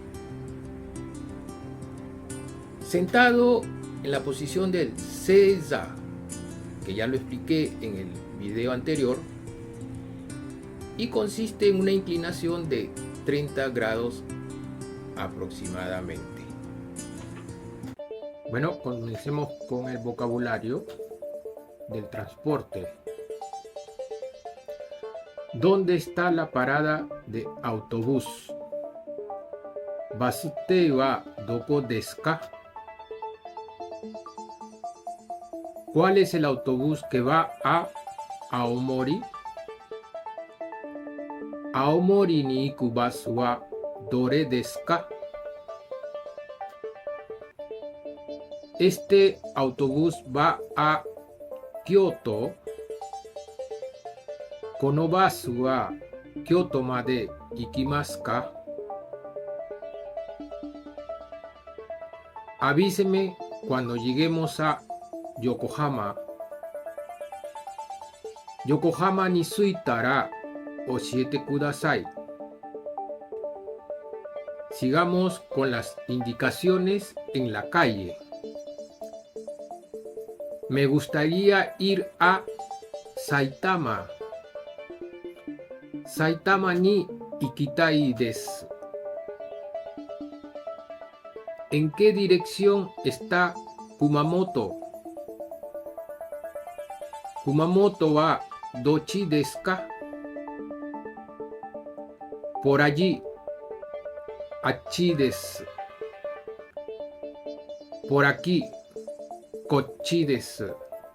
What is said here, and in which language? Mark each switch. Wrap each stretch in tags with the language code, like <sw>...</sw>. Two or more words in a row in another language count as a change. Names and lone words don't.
<es>Sentado en la posición del Seiza, que ya lo expliqué en el video anterior, y consiste en una inclinación de 30 grados aproximadamente. Bueno, comencemos con el vocabulario del transporte. ¿Dónde está la parada de autobús?</es> <ja>バス停はどこですか?</ja> <es>¿Cuál es el autobús que va a Aomori?</es> <ja>青森に行くバスはどれですか?</ja> <es>Este autobús va a Kyoto.</es> <ja>このバスは京都まで行きますか?</ja> <es>Avíseme cuando lleguemos a Yokohama.</es> <ja>横浜に着いたら教えてください.</ja> <es>Sigamos con las indicaciones en la calle. Me gustaría ir a Saitama.</es> <ja>埼玉に行きたいです.</ja> <es>¿En qué dirección está Kumamoto?</es> <ja>熊本はどっちですか?</ja> <es>Por allí.</es> <ja>あっちです.</ja> <es>Por aquí.</es> <ja>こっちです.</ja>